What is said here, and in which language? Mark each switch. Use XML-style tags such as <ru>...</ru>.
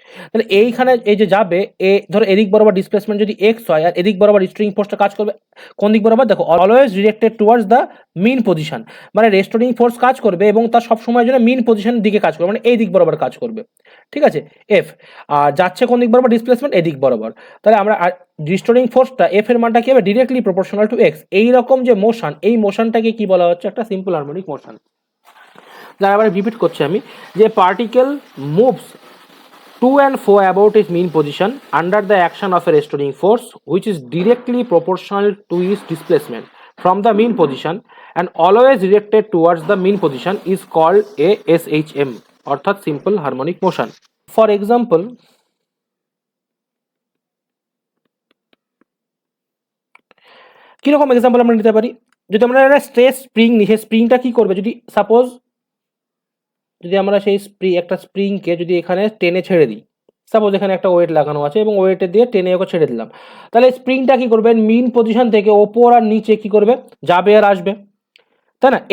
<bn>তাহলে এইখানে এই যে যাবে, ধরো এদিক বরাবর ডিসপ্লেসমেন্ট যদি এক্স হয়, আর এদিক বরাবর রেস্টোরিং ফোর্সটা কাজ করবে কোন দিক বরাবর, দেখো</bn> <en>always directed towards the mean position,</en> <bn>মানে রেস্টোরিং ফোর্স কাজ করবে এবং তার সব সময়ের জন্য মিন পজিশনের দিকে কাজ করবে, মানে এই দিক বরাবর কাজ করবে, ঠিক আছে, এফ। আর যাচ্ছে কোন দিক বরাবর, ডিসপ্লেসমেন্ট এদিক বরাবর। তাহলে আমরা রিস্টোরিং ফোর্সটা এফ এর মানটা কি হবে,</bn> <en>Directly proportional to x.</en> <bn>এইরকম যে মোশন, এই মোশনটাকে কি বলা হচ্ছে, একটা সিম্পল হারমোনিক মোশন। যার আবার রিপিট করছি আমি,</bn> <en>যে particle moves to and fro about its mean position under the action of a restoring force which is directly proportional to its displacement from the mean position and always directed towards the mean position is called a SHM, অর্থাৎ simple harmonic motion.</en> <bn>For example, কিরকম example আমরা নিতে পারি, যদি আমরা একটা stress spring নিই, সেই স্প্রিংটা কি করবে, যদি সাপোজ যদি আমরা সেই একটা স্প্রিংকে যদি এখানে টেনে ছেড়ে দিই, সাপোজ এখানে একটা ওয়েট লাগানো আছে এবং ওয়েটে দিয়ে টেনে ওকে ছেড়ে দিলাম, তাহলে স্প্রিংটা কি করবে, মিন পজিশন থেকে ওপর আর নিচে কি করবে, যাবে আর আসবে, তাই না?</bn>